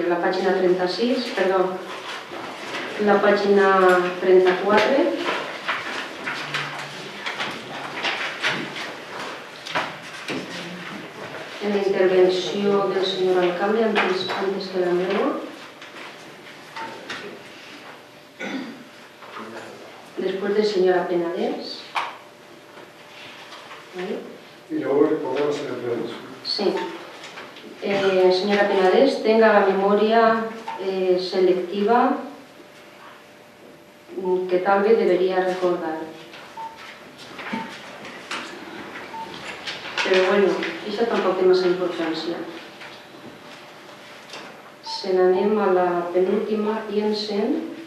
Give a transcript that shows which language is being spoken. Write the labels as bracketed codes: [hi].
[ca] La pàgina 36, perdó, la pàgina 34, en la intervenció del senyor alcalde [es] antes que [ca] la meva. [es] Después de señora Penedès. Y luego recordar a señora Penedès. Sí. Señora Penedès, tenga la memoria selectiva que tal vez debería recordar. Pero bueno, [ca] això tampoc té massa importància. Se n'anem a la penúltima, [es] piensen.